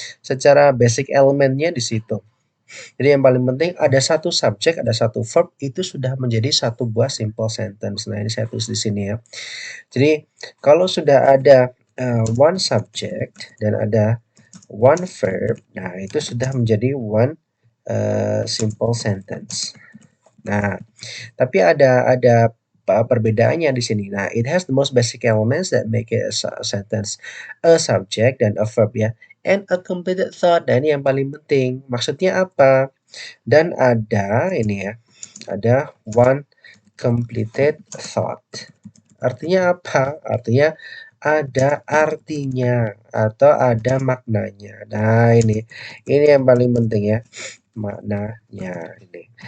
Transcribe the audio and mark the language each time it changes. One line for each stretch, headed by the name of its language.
Indonesian: Secara basic elemennya di situ. Jadi yang paling penting ada satu subjek, ada satu verb, itu sudah menjadi satu buah simple sentence. Nah, ini saya tulis di sini ya. Jadi kalau sudah ada one subject dan ada one verb, nah itu sudah menjadi one simple sentence. Nah, tapi ada perbedaannya di sini.
English: Nah, it has the most basic elements that make it a sentence, a subject dan a verb ya, and a completed thought.
Indonesian: Dan ini yang paling penting. Maksudnya apa? Dan ada ini ya, ada one completed thought. Artinya apa? Artinya ada artinya atau ada maknanya. Nah, ini yang paling penting ya, maknanya ini.